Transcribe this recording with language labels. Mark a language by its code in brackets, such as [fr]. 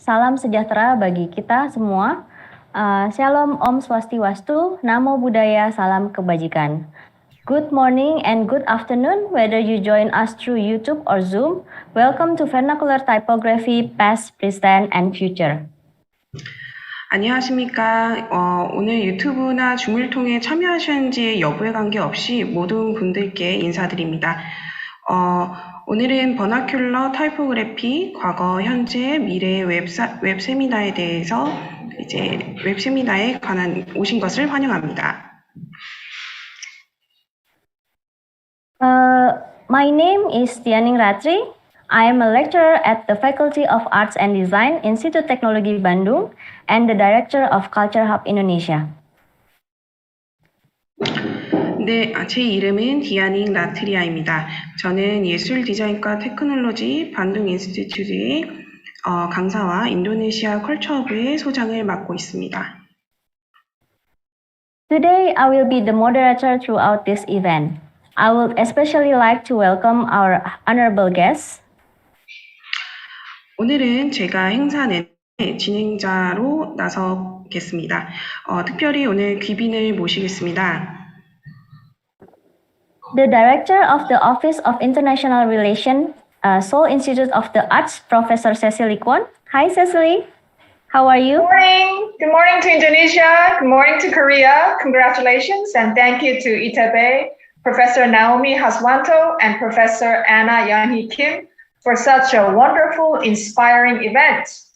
[id] Salam sejahtera bagi kita semua. Shalom Om Swastiwastu, Namo Buddhaya, Salam Kebajikan. [en] Good morning and good afternoon, whether you join us through YouTube or Zoom. Welcome to Vernacular Typography, Past, Present, and Future. [ko] 안녕하십니까. 오늘 유튜브나 줌을 통해 참여하셨는지 여부에 관계없이 모든 분들께 인사드립니다. 오늘은 버나큘러 타이포그래피 과거, 현재, 미래의 웹 세미나에 대해서 이제 웹 세미나에 관한 오신 것을 환영합니다. [en] My name is Tianing Ratri. I am a lecturer at the Faculty of Arts and Design, Institut Teknologi Bandung, and the Director of Culture Hub Indonesia. [ko] 네, 제 이름은 디아닝 라트리아입니다. 저는 예술 디자인과 테크놀로지 반둥 인스티튜트의 강사와 인도네시아 컬처허브의 소장을 맡고 있습니다. [en] Today, I will be the moderator throughout this event. I would especially like to welcome our honorable guests. [ko] 오늘은 제가 행사 내내 진행자로 나서겠습니다. 특별히 오늘 귀빈을 모시겠습니다. [en] The Director of the Office of International Relations, Seoul Institute of the Arts, Professor Cecily Kwon. Hi, Cecily. How are you? Good morning. Good morning to Indonesia. Good morning to Korea. Congratulations and thank you to ITB, Professor Naomi Haswanto and Professor Anna Yanhee Kim for such a wonderful, inspiring event.